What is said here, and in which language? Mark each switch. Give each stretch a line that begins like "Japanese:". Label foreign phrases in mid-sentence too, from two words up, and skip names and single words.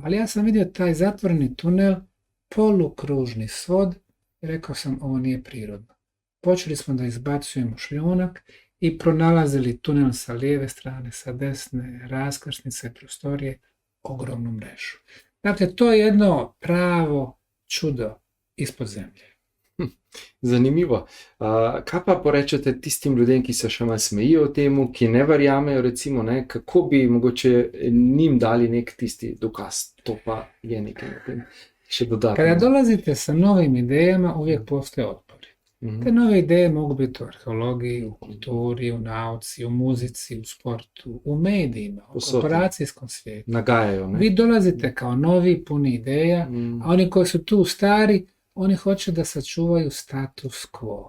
Bosnian: Ali ja sam vidio taj zatvoreni tunel, polukružni svod i rekao sam ovo nije prirodno. Počeli smo da izbacujemo šljunak i pronalazili tunel sa lijeve strane, sa desne, raskrsnice, prostorije, ogromnu mrežu. Dakle, to je jedno pravo čudo ispod zemlje.
Slovenian: Zanimivo. Kaj pa porečete tistim ljudem, ki se še malo smejijo temu, ki ne verjamejo, recimo, ne, kako bi mogoče njim dali nek tisti dokaz? To pa je nekaj na tem še dodatno.
Bosnian: Kada dolazite sa novim idejama, uvijek postoje otpori. Mhm. Te nove ideje mogu biti u arheologiji, u kulturi, u nauci, u muzici, u sportu, u medijima, u
Slovenian: Posod.
Bosnian: korporacijskom svijetu.
Slovenian: Nagajajo, ne?
Bosnian: Vi dolazite kao novi, puni ideja, Mhm. a oni koji su tu stari, oni hoće da sačuvaju status quo.